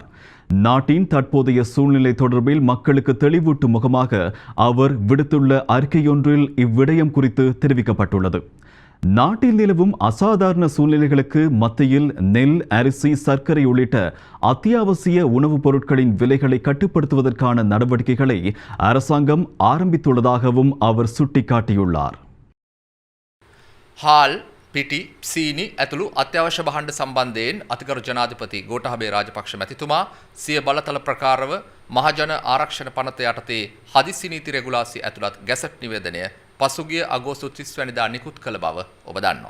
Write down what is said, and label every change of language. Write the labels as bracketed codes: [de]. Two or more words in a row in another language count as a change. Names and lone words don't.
[ta] நாட்டின் தற்போதைய சூழ்நிலை தொடர்பில் மக்களுக்கு தெளிவூட்டும் முகமாக அவர் விடுத்துள்ள அறிக்கையொன்றில் இவ்விடயம் குறித்து தெரிவிக்கப்பட்டுள்ளது. நாட்டில் நிலவும் அசாதாரண சூழ்நிலைகளுக்கு மத்தியில் நெல், அரிசி, சர்க்கரை உள்ளிட்ட அத்தியாவசிய உணவுப் பொருட்களின் விலைகளை கட்டுப்படுத்துவதற்கான நடவடிக்கைகளை அரசாங்கம் ஆரம்பித்துள்ளதாகவும் அவர் சுட்டிக்காட்டியுள்ளார். [si] හාල් පිටි සීනි ඇතුළු අත්‍යවශ්‍ය භාණ්ඩ සම්බන්ධයෙන් අතිගරු ජනාධිපති ගෝඨාභය රාජපක්ෂ මැතිතුමා සිය බලතල ප්‍රකාරව මහජන ආරක්ෂණ පනත යටතේ හදිසි නීති රෙගුලාසි ඇතුළත් ගැසට් නිවේදනය පසුගිය අගෝස්තු 30 වැනිදා නිකුත් කළ බව ඔබ දන්නවා.